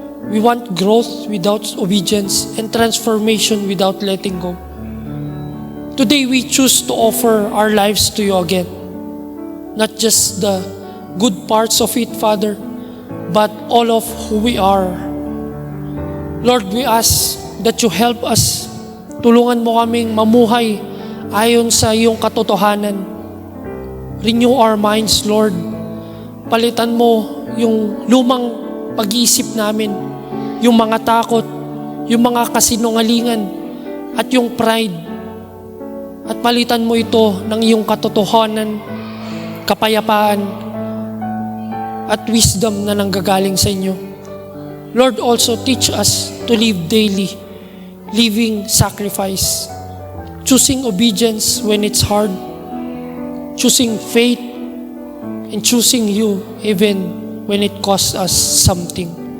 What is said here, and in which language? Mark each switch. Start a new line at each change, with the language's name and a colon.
English: We want growth without obedience and transformation without letting go. Today we choose to offer our lives to you again. Not just the good parts of it, Father, but all of who we are. Lord, we ask that you help us.
Filipino: Tulungan mo kaming mamuhay ayon sa iyong katotohanan.
English: Renew our minds, Lord.
Filipino: Palitan mo yung lumang pag-iisip namin, yung mga takot, yung mga kasinungalingan, at yung pride. At palitan mo ito ng iyong katotohanan, kapayapaan, at wisdom na nanggagaling sa inyo.
English: Lord, also teach us to live daily, living sacrifice, choosing obedience when it's hard, choosing faith, and choosing you even when it costs us something.